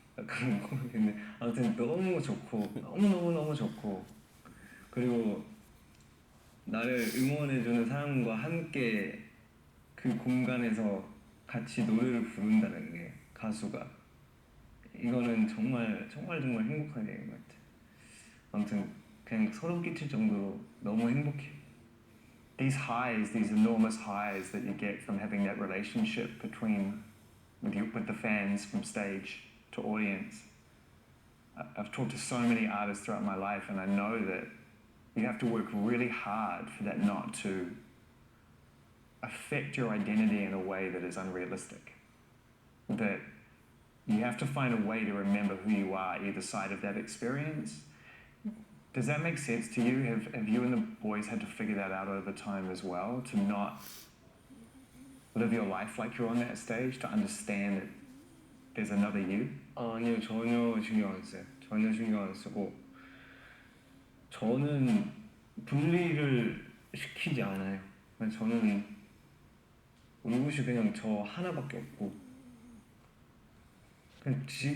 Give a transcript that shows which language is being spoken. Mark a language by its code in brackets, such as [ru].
[ko] 약간 모르겠는데 아무튼 너무 좋고 너무 좋고, 그리고 나를 응원해주는 사람과 함께 그 공간에서 같이 노래를 부른다는 게, 가수가, 이거는 정말 행복한 일인 것 같아. 아무튼 그냥 소름 끼칠 정도로 너무 행복해. [en] These highs, these enormous highs that you get from having that relationship with the fans from stage to audience. I've talked to so many artists throughout my life, and I know that you have to work really hard for that not to affect your identity in a way that is unrealistic. That you have to find a way to remember who you are either side of that experience. Does that make sense to you? Have you and the boys had to figure that out over time as well, to not live your life like you're on that stage to understand that there's another you? [ko] 아니요, 전혀 신경 안 써요. 전혀 신경 안 쓰고 저는 분리를 시키지 않아요. 그냥 저는 올굿이 그냥 저 하나밖에 없고 그냥 [en] Just